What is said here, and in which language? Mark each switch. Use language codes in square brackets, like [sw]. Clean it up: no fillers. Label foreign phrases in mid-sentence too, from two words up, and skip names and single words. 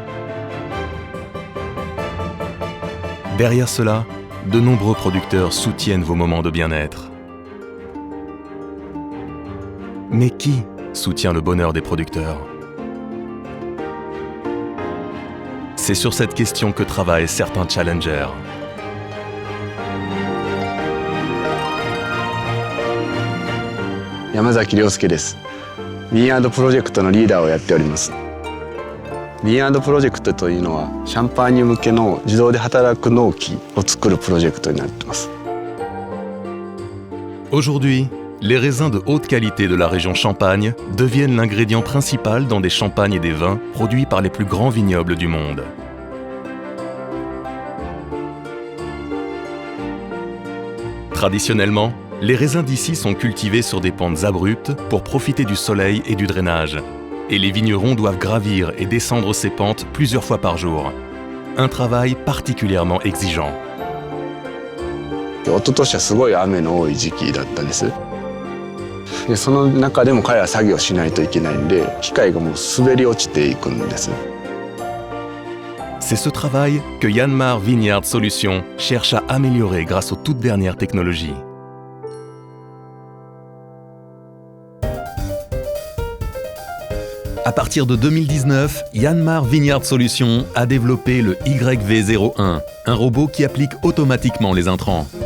[fr] Derrière cela, de nombreux producteurs soutiennent vos moments de bien-être. Mais qui soutient le bonheur des producteurs? C'est sur cette question que travaillent certains challengers. [ja] Yamazaki Ryosuke です。Bean &プロジェクトのリーダーをやっております。Bean &プロジェクトというのはシャンパーニュ向けの自動で働く農機を作るプロジェクトになっています。 [fr] Aujourd'hui, les raisins de haute qualité de la région Champagne deviennent l'ingrédient principal dans des champagnes et des vins produits par les plus grands vignobles du monde. Traditionnellement, les raisins d'ici sont cultivés sur des pentes abruptes pour profiter du soleil et du drainage. Et les vignerons doivent gravir et descendre ces pentes plusieurs fois par jour. Un travail particulièrement exigeant. [ja] 一昨年はすごい雨の多い時期だったんです。でその中でも彼らは作業しないといけないんで、機械がもう滑り落ちていくんです。 [fr] C'est ce travail que Yanmar Vineyard Solutions cherche à améliorer grâce aux toutes dernières technologies. À partir de 2019, Yanmar Vineyard Solutions a développé le YV01, un robot qui applique automatiquement les intrants.